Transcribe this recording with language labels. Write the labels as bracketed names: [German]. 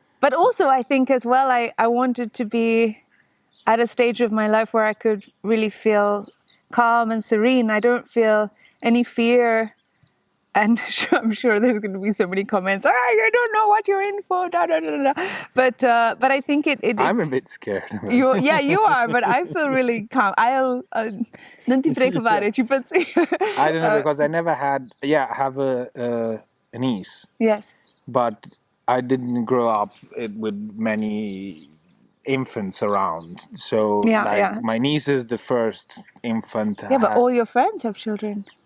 [English] But also, I think as well, I wanted to be at a stage of my life where I could really feel calm and serene. I don't feel any fear. And I'm sure there's going to be so many comments. You don't know what you're in for. Da, da, da, da. But I think it I'm a bit scared. you are, but I feel really calm. [Italian] I'll non ti preoccupare, ci pensi. [English] I don't know, because I never had. Yeah, I have a niece, Yes. but I didn't grow up with many infants around. So Yeah. my niece is the first infant. Yeah, but all your friends have children.